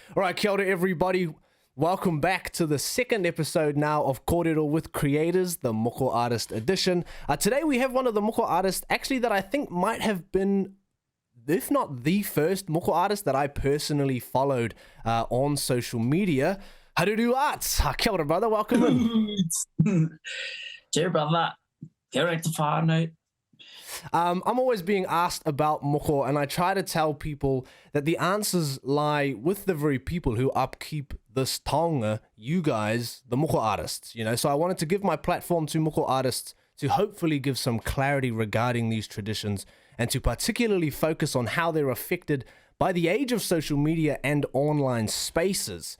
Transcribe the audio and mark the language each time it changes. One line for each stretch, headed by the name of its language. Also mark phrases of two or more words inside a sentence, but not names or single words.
English: All right,
Māori: kia ora
English: everybody. Welcome back to the second episode now of Kōrero with Creators, the Moko Artist Edition. Today we have one of the Moko artists, actually that I think might have been, if not the first Moko artist that I personally followed on social media, Haruru Arts.
Māori: Kia ora,
English: brother. Welcome in. Cheers, brother.
Māori: Kia ora te whānau.
English: I'm always being asked about Moko, and I try to tell people that the answers lie with the very people who upkeep this taonga, you guys, the Moko artists, you know. So I wanted to give my platform to Moko artists to hopefully give some clarity regarding these traditions and to particularly focus on how they're affected by the age of social media and online spaces.